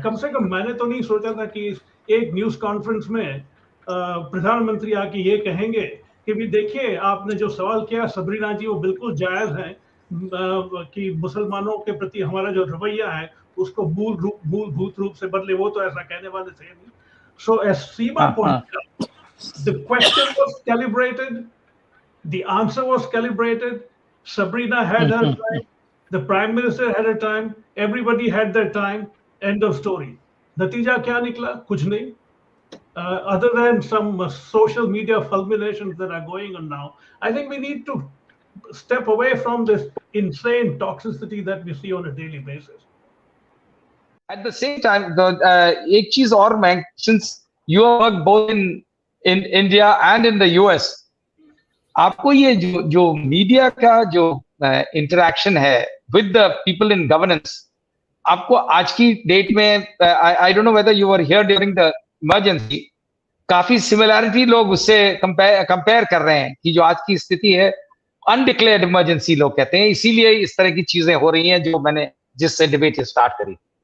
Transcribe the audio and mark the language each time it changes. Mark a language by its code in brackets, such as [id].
[hi] कम से कम मैंने तो नहीं सोचा था कि एक न्यूज कॉन्फ्रेंस में प्रधानमंत्री आके ये कहेंगे कि भी देखिए आपने जो सवाल किया सबरीना जी, वो बिल्कुल जायज है कि मुसलमानों के प्रति हमारा जो रवैया है उसको मूलभूत रूप से बदले। वो तो ऐसा कहने वाले थे नहीं। [en] So as Seema point, the question was calibrated, the answer was calibrated. Sabrina had her time, the prime minister had her time, everybody had their time. End of story. [hi] natija kya nikla? Kuch nahi. [en] Other than some social media fulminations that are going on now, I think we need to step away from this insane toxicity that we see on a daily basis. [hi] At the same time, एक चीज और मैं, [en] since you work both in India and in the US, [hi] आपको ये जो media का जो interaction है [en] with the people in governance, [hi] आपको आज की डेट में, [en] I don't know whether you were here during the emergency, [hi] काफी सिमिलैरिटी लोग उससे कंपेयर कर रहे हैं कि जो आज की स्थिति है अनडिक्लेयर्ड इमरजेंसी लोग कहते हैं, इसीलिए इस तरह की चीजें हो रही हैं जो मैंने जिससे डिबेट स्टार्ट करी।